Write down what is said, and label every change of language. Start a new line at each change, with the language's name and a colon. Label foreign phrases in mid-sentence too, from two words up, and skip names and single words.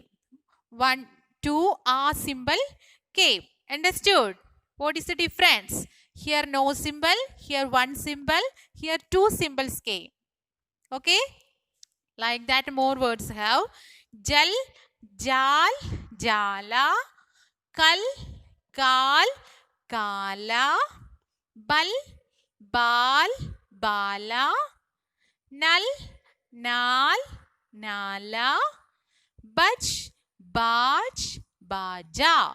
English: One, two a symbol came. Understood? What is the difference? Here no symbol, here one symbol, here two symbols came. Okay? Like that more words have. Jal, jal, jala, kal, kal, kala, bal, bal, bala, nal, nal, nala, baj, baj, baja.